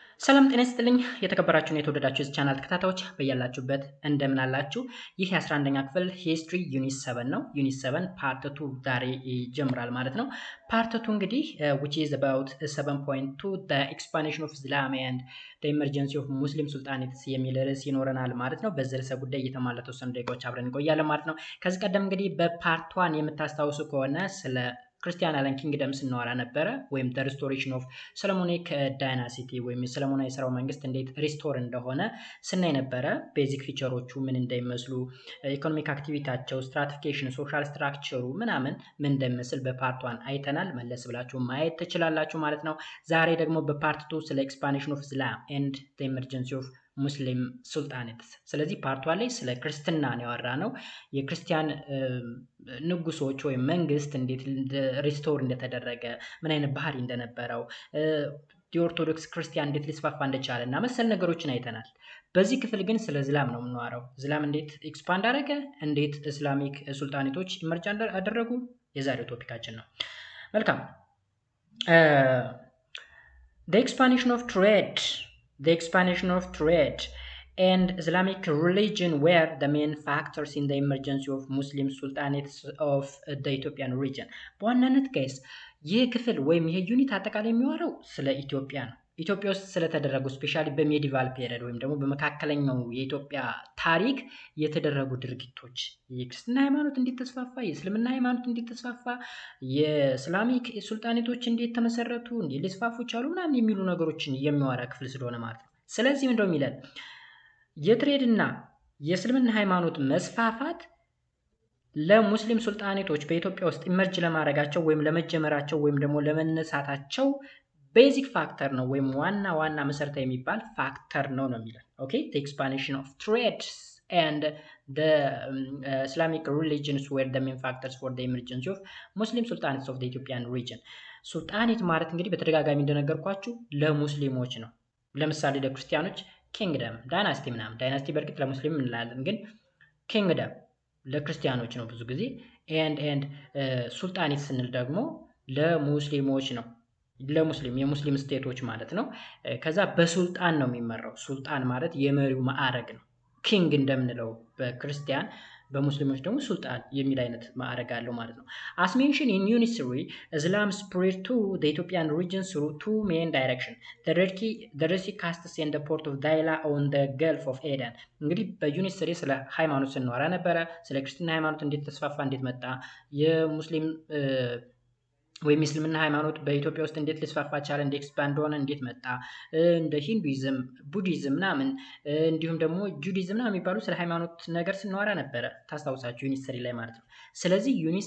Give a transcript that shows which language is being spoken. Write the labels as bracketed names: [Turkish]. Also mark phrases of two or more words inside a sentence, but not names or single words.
[Amharic] ሰላም ጤና ይስጥልኝ የተከበራችሁና የተወደዳችሁ የዚህ ቻናል ተከታታዮች በያላችሁበት እንደምን አላችሁ? ይህ የ11ኛ ክፍል ሂስትሪ ዩኒት 7 ነው። ዩኒት 7 ፓርት 2 ዛሬ ይጀምራል ማለት ነው። ፓርት 2 እንግዲህ [English] which is about 7.2 the expansion of Islam and the emergency of Muslim sultanates [Amharic] የሚል ርዕስ ይኖረናል ማለት ነው። በዚህ ርዕሰ ጉዳይ እየተሟላ ተወሰኑ ደቂቃዎች አብረን እንቆያለን ማለት ነው። ከዚህ ቀደም እንግዲህ በፓርት 1 የምታስታውሱ ከሆነ ስለ ክርስቲያን አለን ኪንግደም ስናወራ ነበረ ወይም [English] the restoration of Solomonic dynasty [Amharic] ወይም የሰለሞናዊ ስርወ መንግስት እንዴት ሪስቶር እንደሆነ ስናይ ነበረ። [English] basic features [Amharic] ምን እንደሚመስሉ፣ [English] economic activity፣ [Amharic] ስትራቲፊኬሽን፣ [English] social structure [Amharic] ምናምን ምን እንደሚመስል በፓርት 1 አይተናል። መለስ ብላችሁ ማየት ትችላላችሁ ማለት ነው። ዛሬ ደግሞ በፓርት 2 ስለ ኤክስፓንሽን [English] of Islam and the emergency of Muslim sultanates። [Amharic] ስለዚህ ፓርቷ ላይ ስለ ክርስትና ነው ያወራነው። የክርስቲያን ንጉሶች ወይም መንግስት እንዴት ሪስቶር እንደተደረገ፣ ምን አይነት ባህሪ እንደነበረው፣ የኦርቶዶክስ ክርስቲያን እንዴት ሊስፋፋ እንደቻለ እና መሰል ነገሮችን አይተናል። በዚህ ክፍል ግን ስለ እስላም ነው የምናወራው። እስላም እንዴት ኤክስፓንድ አደረገ፣ እንዴት [English] Islamic sultanates [Amharic] ኢመርጅ አደረጉ የዛሬው ቶፒካችን ነው። መልካም [English] The expansion of trade and Islamic religion were the main factors in the emergence of Muslim sultanates of the Ethiopian region. [Amharic] በዋናነት ጋይስ ይህ ክፍል ወይም ይህ ዩኒት አጠቃላይ የሚያወራው ስለ ኢትዮጵያ ነው። ኢትዮጵያ ውስጥ ስለተደረጉ ስፔሻሊ [English] medieval period [Amharic] ወይም ደግሞ በመካከለኛው የኢትዮጵያ ታሪክ የተደረጉ ድርጊቶች፣ የክርስትና ሃይማኖት እንዴት ተስፋፋ፣ የእስልምና ሃይማኖት እንዴት ተስፋፋ፣ [English] Islamic sultanates [Amharic] እንዴት ተመሰረቱ፣ እንዴት ሊስፋፉ ቻሉ ምናምን የሚሉ ነገሮችን የሚያወራ ክፍል ስለሆነ ማለት ነው። ስለዚህ ምንድነው የሚለን የትሬድና የእስልምና ሃይማኖት መስፋፋት ለሙስሊም ሱልጣኔቶች በኢትዮጵያ ውስጥ ኢመርጅ ለማድረጋቸው ወይም ለመጀመራቸው ወይም ደግሞ ለመነሳታቸው [English] basic factor [Amharic] ነው ወይም ዋና መሰረታዊ የሚባል ፋክተር ነው የሚለን። [English] ኦኬ the expansion of trade and the Islamic religions were the main factors for the emergence of Muslim sultanates of the Ethiopian region. [Amharic] ሱልጣኔት ማለት እንግዲህ በተደጋጋሚ እንደነገርኳችሁ ለሙስሊሞች ነው። ለምሳሌ ለክርስቲያኖች ኪንግደም፣ ዳይናስቲ ምናምን። ዳይናስቲ በእርግጥ ለሙስሊም እንላለን፣ ግን ኪንግደም ለክርስቲያኖች ነው ብዙ ጊዜ። ኤንድ ሱልጣኔት ስንል ደግሞ ለሙስሊሞች ነው። ለሙስሊም የሙስሊም ስቴቶች ማለት ነው። ከዛ በሱልጣን ነው የሚመራው። ሱልጣን ማለት የመሪው ማዕረግ ነው። ኪንግ እንደምንለው በክርስቲያን፣ በሙስሊሞች ደግሞ ሱልጣን የሚል አይነት ማዕረግ አለው ማለት ነው። [English] as mentioned in unit 3 Islam spread to the Ethiopian region through two main directions, the Red Sea castes and the port of Daila on the Gulf of Aden. [Amharic] እንግዲህ በዩኒት 3 ስለ ሃይማኖት ስናወራ ነበረ። ስለ ክርስትና ሃይማኖት እንዴት ተስፋፋ፣ እንዴት መጣ፣ የሙስሊም ወይም እስልምና ሃይማኖት በኢትዮጵያ ውስጥ እንዴት ሊስፋፋ ቻለ፣ እንዴት ኤክስፓንድ ሆነ፣ እንዴት መጣ፣ እንደ ሂንዱይዝም፣ ቡዲዝም ምናምን እንዲሁም ደግሞ ጁዲዝም ምናምን የሚባሉ ስለ ሃይማኖት ነገር ስናወራ ነበረ ታስታውሳችሁ ዩኒት 3 ላይ ማለት ነው። ስለዚህ ዩኒት